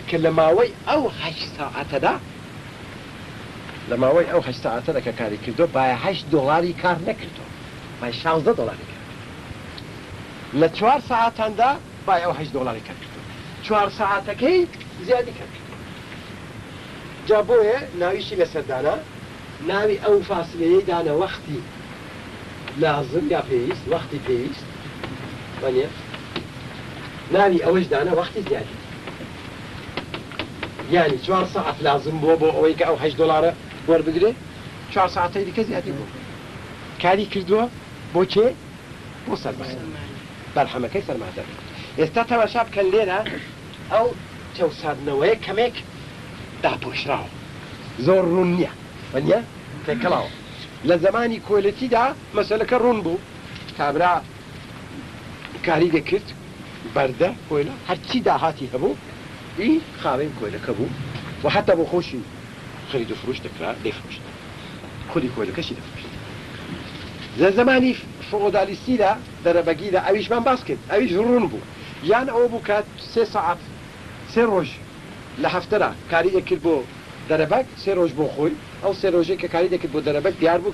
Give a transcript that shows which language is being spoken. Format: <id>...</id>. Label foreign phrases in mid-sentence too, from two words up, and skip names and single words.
<ckb>کە لە ماوەی ئەو 8 ساعتەدا لە ماوەی ئەو 8 ساعتەدا کە کاری کردو بایە 8 دلاری کار نەکردەوە بای 16 دلاری کار لە 4 ساعتاندا بای ئەو 8 دلاری کار کردو 4 ساعتەکەی زیادی کار کردو جا بۆیە ناویشی لەسەردانا ناوی ئەو فاسلەیەی دانە وەختی لازم یا پێویست وەختی پێویست وانە ناوی ئەوەش دانە وەختی زیادی یعنی 4 ساعت لازم بۆ ئەوەی کە ئەو 8 دلارە وەربگرێ 4 ساعتەی دیکە زیادی بوو کاری کردووە بۆ کێ بۆ سەرمایە بەرهەمەکەی سەرمایەدار ئێستا تەماشا بکەن لێرە ئەو چەوساندنەوەیە کەمێک داپۆشراوە زۆر ڕوون نییە وانە تێکەڵاوە لە زمانی کۆلەتیدا مەسەلەکە ڕوون بوو کابرا کاری دەکرد بەردە کۆیلە هەرچی داهاتی هەبوو ئی خاوەی کۆیلەکە بوو و حتا بۆ خۆشی</ckb> <fa>خرید و فروش</fa> <ckb>دەکرا دەیفرۆشت خودی کۆیلەکەشی دەفرۆشت لە زمانی فۆدالیستیدا دەرەبەگیدا ئەویشمان باس کرد ئەویش ڕوون بوو یان ئەوە بوو کات 3 ساعت 3 ڕۆژ لە هەفتەدا کاری دەکرد بۆ دەرەبەک 3 ڕۆژ بۆ خۆی ئەو 3 ڕۆژێک کە کاری دەکرد بۆ دەرەبەک دیار بوو</ckb>